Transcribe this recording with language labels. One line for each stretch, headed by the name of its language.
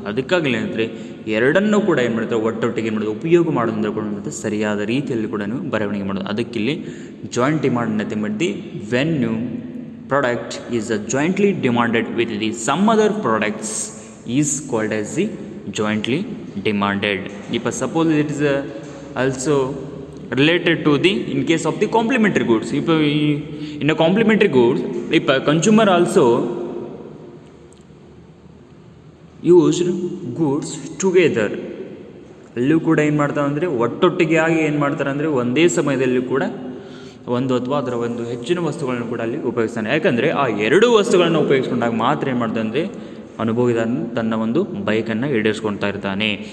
Kannada: ಅದಕ್ಕಾಗಲಿ ಏನಂದರೆ ಎರಡನ್ನೂ ಕೂಡ ಏನು ಮಾಡ್ತಾರೆ, ಒಟ್ಟೊಟ್ಟಿಗೆ ಏನು ಮಾಡೋದು, ಉಪಯೋಗ ಮಾಡೋದಂದ್ರೆ ಕೂಡ ಸರಿಯಾದ ರೀತಿಯಲ್ಲಿ ಕೂಡ ನೀವು ಬರವಣಿಗೆ ಮಾಡೋದು.
English: ಅದಕ್ಕಿಲ್ಲಿ joint demand nothing but the when you product is jointly demanded with the some other products is called as the jointly demanded. If suppose it is also related to the in case of the complementary goods. If in a complementary goods, if a consumer also used goods together,
Kannada: ಅಲ್ಲೂ ಕೂಡ ಏನು ಮಾಡ್ತಾರೆ ಅಂದರೆ ಒಟ್ಟೊಟ್ಟಿಗೆ ಆಗಿ ಏನು ಮಾಡ್ತಾರೆ ಅಂದರೆ ಒಂದೇ ಸಮಯದಲ್ಲಿ ಕೂಡ ಒಂದು ಅಥವಾ ಅದರ ಒಂದು ಹೆಚ್ಚಿನ ವಸ್ತುಗಳನ್ನು ಕೂಡ ಅಲ್ಲಿ ಉಪಯೋಗಿಸ್ತಾನೆ. ಯಾಕಂದರೆ ಆ ಎರಡು ವಸ್ತುಗಳನ್ನು ಉಪಯೋಗಿಸ್ಕೊಂಡಾಗ ಮಾತ್ರ ಏನು ಮಾಡ್ತಾನೆ ಅಂದರೆ ಅನುಭವಿದಾರನು ತನ್ನ ಒಂದು ಬೈಕನ್ನು ಈಡೇರಿಸ್ಕೊಳ್ತಾ ಇರ್ತಾನೆ.